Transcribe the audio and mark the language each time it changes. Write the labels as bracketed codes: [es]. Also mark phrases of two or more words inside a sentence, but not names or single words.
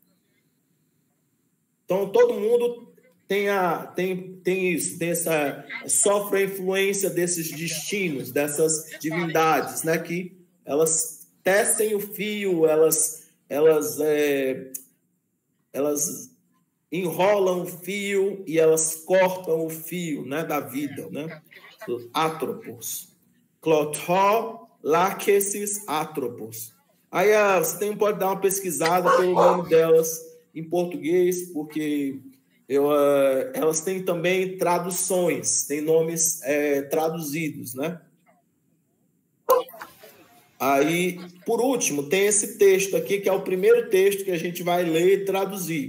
[pt] Então, todo mundo tem isso, sofre a influência desses destinos, dessas divindades, né? Que elas tecem o fio, elas enrolam o fio e elas cortam o fio, né, da vida, né? Atropos. Clothó, láquesis, atropos. Aí você pode dar uma pesquisada pelo nome delas em português, porque elas têm também traduções, têm nomes traduzidos, né? Aí, por último, tem esse texto aqui, que é o primeiro texto que a gente vai ler e traduzir.